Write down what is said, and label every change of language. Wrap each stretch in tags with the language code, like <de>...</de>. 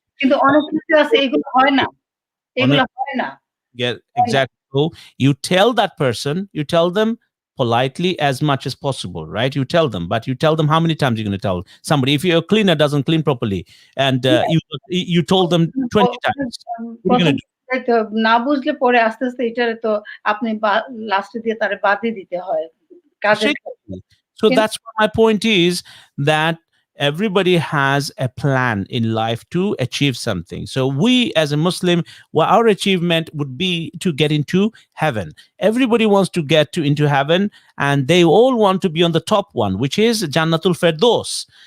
<bn>কিন্তু অনেক কিছু আছে এগুলো হয় না, এগুলো হয় না।</bn> <en>Yeah, exactly. So you tell that person, you tell them politely as much as possible, right? You tell them, but you tell them how many times you're going to tell somebody. If your cleaner doesn't clean properly, and you told them 20 times, what are you going to do?</en> <bn>না বুঝলে পরে আস্তে আস্তে এটারে তো আপনি লাস্টে দিয়ে তারে বাদই দিতে হয় কাজে।</bn> <en>So that's what my point is, that everybody has a plan in life to achieve something. So we as a Muslim, well, our achievement would be to get into heaven. Everybody wants to get into heaven, and they all want to be on the top one, which is Jannatul Firdaus.</en>